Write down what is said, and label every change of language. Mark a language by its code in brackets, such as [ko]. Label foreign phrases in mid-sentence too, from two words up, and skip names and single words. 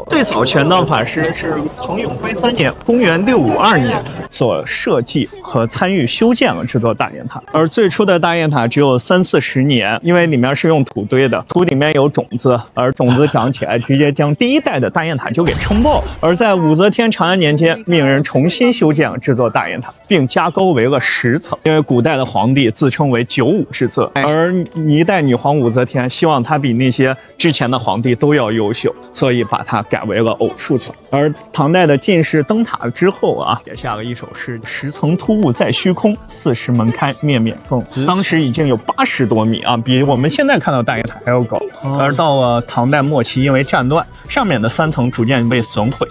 [zh] 最早玄奘法師是唐永徽3年，公元652年所設計和參與修建了這座大雁塔，而最初的大雁塔只有30-40年，因為裡面是用土堆的，土裡面有種子，而種子長起來，直接將第1代的大雁塔就給撐爆了。而在武則天長安年間，命人重新修建了這座大雁塔，並加高為了10層，因為古代的皇帝自稱為95之尊，而一代女皇武則天希望她比那些之前的皇帝都要優秀，所以把它改為了偶數層。而唐代的進士登塔之後啊，寫下了一首詩：10層突兀在虛空，40門開面面風。當時已經有80多米啊，比我們現在看到大雁塔還要高。而到了唐代末期，因為戰亂，上面的3層逐漸被損毀。